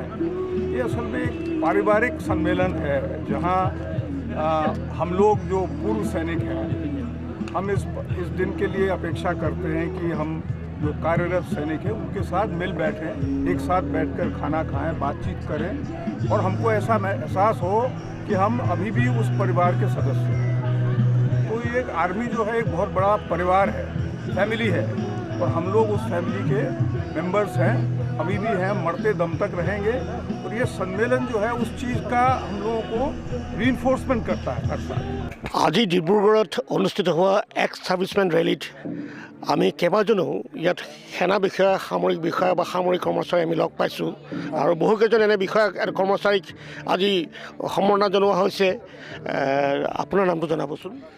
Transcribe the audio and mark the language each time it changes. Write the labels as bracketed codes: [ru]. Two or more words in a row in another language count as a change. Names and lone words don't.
[hi] ये असल में एक पारिवारिक सम्मेलन है जहां हम लोग जो पूर्व सैनिक हैं, हम इस दिन के लिए अपेक्षा करते हैं कि हम जो कार्यरत सैनिक हैं उनके साथ मिल बैठें, एक साथ बैठकर खाना खाएं, बातचीत करें और हमको ऐसा एहसास हो कि हम अभी भी उस परिवार के सदस्य हैं। तो ये एक आर्मी जो है एक बहुत बड़ा परिवार है, फैमिली है, और हम लोग उस फैमिली के मेंबर्स हैं, अभी भी हैं, मरते दम तक रहेंगे। और ये सम्मेलन जो है उस चीज़ का हम लोगों को रीइंफोर्समेंट करता है हर साल। [as] আজি ডিব্ৰুগড়ত অনুষ্ঠিত হোৱা [en] ex-servicemen rally [as] আমি কেইবাজনো ইয়াত সেনা বিষয়া, সামৰিক বিষয়া বা সামৰিক কৰ্মচাৰী আমি লগ পাইছোঁ আৰু বহুকেইজন এনে বিষয়া কৰ্মচাৰীক আজি সম্বৰ্ধনা জনোৱা হৈছে। আপোনাৰ নামটো জনাবচোন।